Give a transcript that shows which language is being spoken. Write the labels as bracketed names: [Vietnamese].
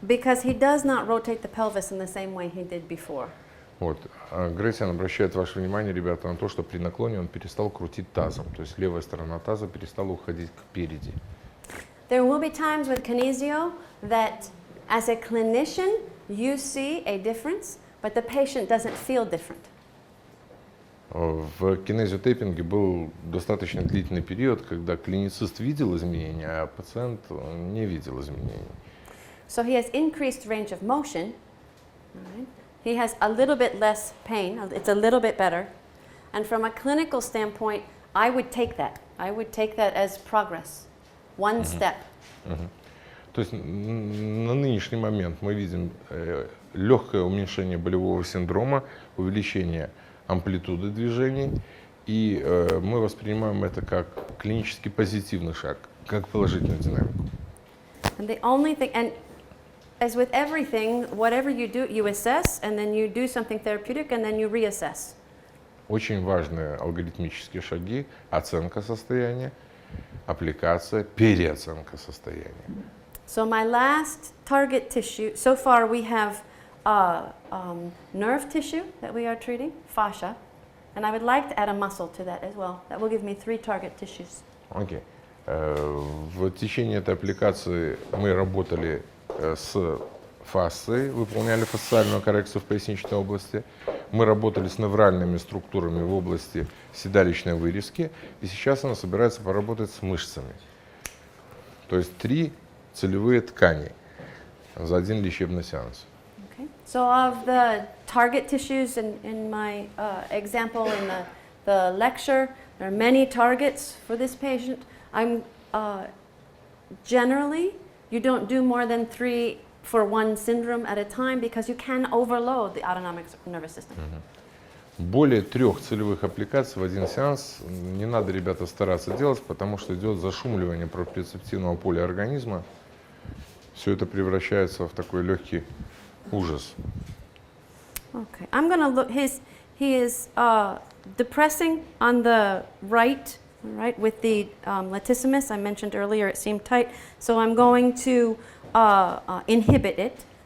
[English] Because he does not rotate the pelvis in the same way he did before. [Russian] Вот. Грейсианн обращает ваше внимание, ребята, на то, что при наклоне он перестал крутить тазом. То есть левая сторона таза перестала уходить кпереди. [English] There will be times with kinesio that, as a clinician, you see a difference, but the patient doesn't feel different. [Russian] В кинезиотейпинге был достаточно длительный период, когда клиницист видел изменения, а пациент не видел изменений. [English] So he has increased range of motion. Right? He has a little bit less pain. It's a little bit better. And from a clinical standpoint, I would take that. I would take that as progress. one step. [Russian] То есть на нынешний момент мы видим легкое уменьшение болевого синдрома, увеличение амплитуды движений, и мы воспринимаем это как клинически позитивный шаг, как положительную динамику. [English] And the only thing, and as with everything, whatever you do, you assess, and then you do something therapeutic, and then you reassess. [Russian] Очень важные алгоритмические шаги: оценка состояния, аппликация, переоценка состояния. [English] So my last target tissue, so far we have nerve tissue that we are treating, fascia, and I would like to add a muscle to that as well. That will give me 3 target tissues. [Russian] Окей. В течение этой аппликации мы работали с фасцией, выполняли фасциальную коррекцию в поясничной области. Мы работали с невральными структурами в области седалищной вырезки, и сейчас она собирается поработать с мышцами. То есть 3 целевые ткани за один лечебный сеанс. [English] Okay. So of the target tissues in my example in the lecture, there are many targets for this patient. I'm generally, you don't do more than 3 for one syndrome at a time because you can overload the autonomic nervous system. [Russian] Более 3 целевых аппликаций в один сеанс не надо, ребята, стараться делать, потому что идет зашумливание проприоцептивного поля организма. Все это превращается в такой легкий ужас. [English] Okay, I'm going to look. He is depressing on the right with the latissimus. I mentioned earlier it seemed tight, so I'm going to inhibit it.